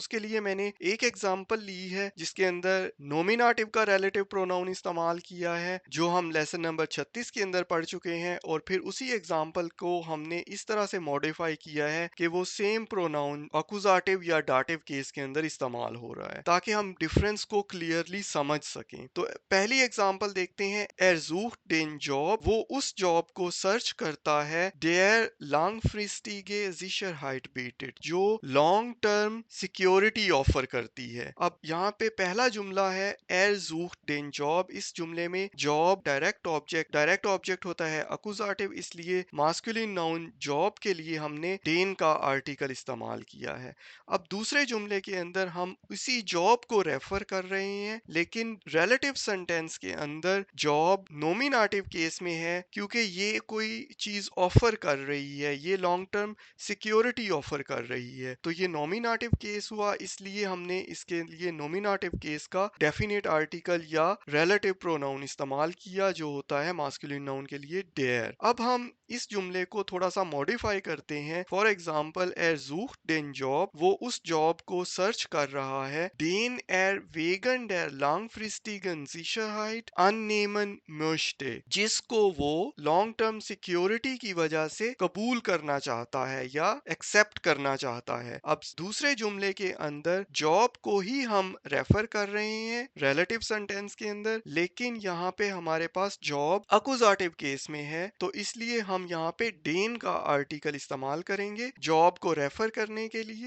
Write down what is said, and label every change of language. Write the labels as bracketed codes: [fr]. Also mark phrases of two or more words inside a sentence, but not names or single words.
[hi] उसके लिए मैंने एक एग्जांपल ली है जिसके अंदर नोमिनेटिव का [en] relative pronoun [hi] इस्तेमाल किया है जो हम [en] lesson number 36 [hi] के अंदर पढ़ चुके हैं और फिर उसी एग्जांपल को हमने इस तरह से मॉडिफाई किया है कि वो [en] same pronoun accusative [hi] या [en] dative case [hi] के अंदर इस्तेमाल हो रहा है ताकि हम डिफरेंस को क्लियरली समझ सकें। तो पहली एग्जांपल देखते हैं। [de] er sucht den Job, [hi] वो उस जॉब को सर्च करता है। [de] der langfristige Sicherheit bietet, [hi] जो [en] long term security offer [hi] करती है। अब यहाँ पे पहला जुमला है [de] er sucht den Job। [hi] इस जुमले में जॉब [en] direct object [hi] होता है अकुजाटिव, इसलिए [en] masculine noun job [hi] के लिए हमने den का आर्टिकल इस्तेमाल किया है। अब दूसरे जुमले के अंदर हम उसी जॉब को रेफर कर रहे हैं लेकिन [en] relative sentence [hi] के अंदर जॉब [en] nominative case [hi] में है क्योंकि ये कोई चीज ऑफर कर रही है, ये [en] long term security offer [hi] कर रही है। तो ये [en] nominative case [hi] हुआ, इसलिए हमने इसके लिए [en] nominative case [hi] का [en] definite article [hi] या [en] relative pronoun [hi] इस्तेमाल किया जो होता है [en] masculine noun [hi] के लिए डेयर। अब हम इस जुमले को थोड़ा सा मॉडिफाई करते हैं। [en] for example [de] er sucht den Job, [hi] वो उस जॉब को सर्च कर रहा है। [de] den er wegen der langfristigen Sicherheit annehmen möchte, [hi] जिसको वो [en] long term security [hi] की वजह से कबूल करना चाहता है या एक्सेप्ट करना चाहता है। अब दूसरे जुमले के अंदर जॉब को ही हम रेफर कर रहे हैं [en] relative sentence [hi] के अंदर, लेकिन यहाँ पे हमारे पास जॉब [en] accusative case [hi] में है तो इसलिए हम यहाँ पे डेन का आर्टिकल इस्तेमाल करेंगे जॉब को रेफर करने के लिए।